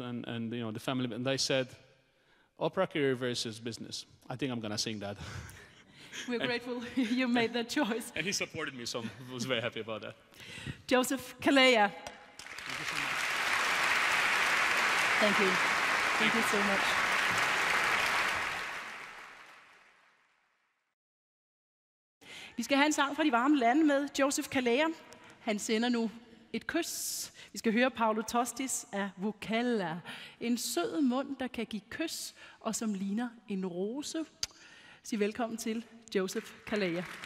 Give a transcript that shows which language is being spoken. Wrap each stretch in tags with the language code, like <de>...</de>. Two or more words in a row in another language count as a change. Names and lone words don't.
<en>And the family, and I said, opera career versus business. I think I'm going to sing that. We're grateful you made that choice. And he supported me, so I was very happy about that. Joseph Calleja. Thank you so much. Thank you. Thank you so much.</en> <da>Vi skal have en sang fra de varme lande med Joseph Calleja. Han sender nu et kys. Vi skal høre Paolo Tostis af Vucchella. En sød mund, der kan give kys, og som ligner en rose. Sig velkommen til Joseph Calleja.</da>